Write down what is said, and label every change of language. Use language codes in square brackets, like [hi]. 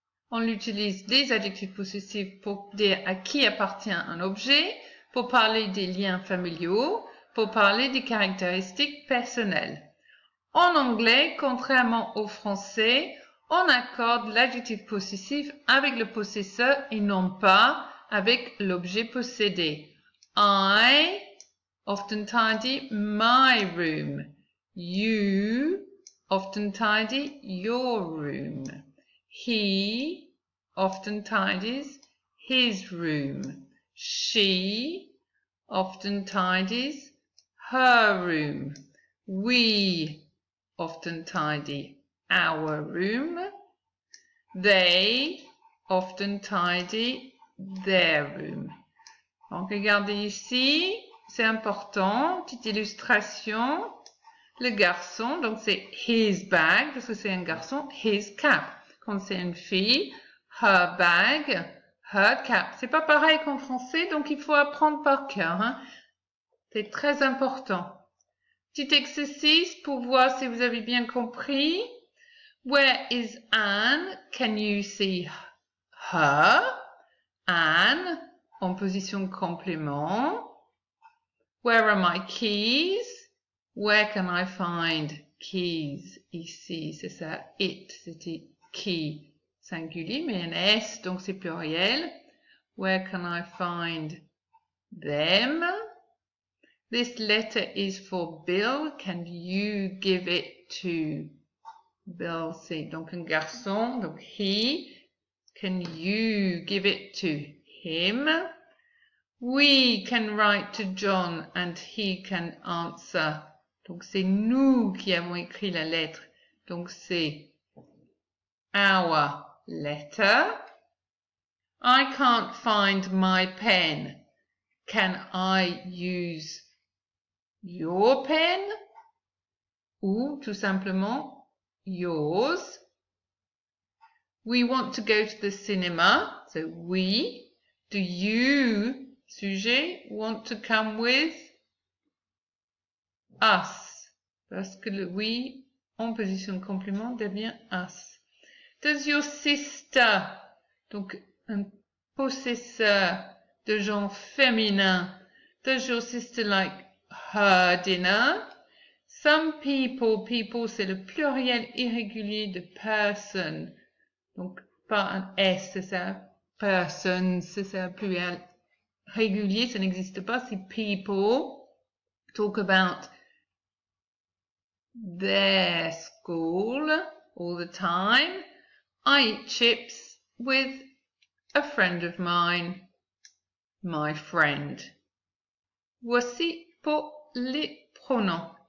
[fr] On utilise les adjectifs possessifs pour dire à qui appartient un objet, pour parler des liens familiaux, pour parler des caractéristiques personnelles. En anglais, contrairement au français, on accorde l'adjectif possessif avec le possesseur et non pas avec l'objet possédé. [en] I often tidy my room. You often tidy your room. He often tidies his room. She often tidies her room. We often tidy our room. They often tidy their room. [fr] Donc, regardez ici, c'est important, petite illustration. Le garçon, donc c'est his bag, parce que c'est un garçon, his cap. Quand c'est une fille, her bag, her cap. C'est pas pareil qu'en français, donc il faut apprendre par cœur. Hein. C'est très important. Petit exercice pour voir si vous avez bien compris. [en] Where is Anne? Can you see her? Anne, en position complément. Where are my keys? [fr] Where can I find keys? Ici, c'est ça, it, c'était key singulier, mais un S, donc c'est pluriel. [en] Where can I find them? This letter is for Bill. Can you give it to Bill? [fr] C'est donc un garçon, donc he. [en] Can you give it to him? We can write to John and he can answer. [fr] Donc c'est nous qui avons écrit la lettre. Donc c'est our letter. [en] I can't find my pen. Can I use your pen? [fr] Ou tout simplement yours. [en] We want to go to the cinema. So we. Do you, sujet, want to come with [fr] us. Parce que le we en position de complément devient us. [en] Does your sister, donc un possesseur de genre féminin, does your sister like her dinner? [fr] Some people, people c'est le pluriel irrégulier de person. Donc pas un S, c'est ça. Person, c'est ça, pluriel régulier, ça n'existe pas. C'est people. [en] Talk about their school all the time. I eat chips with a friend of mine. [fr] My friend. Voici pour les pronoms.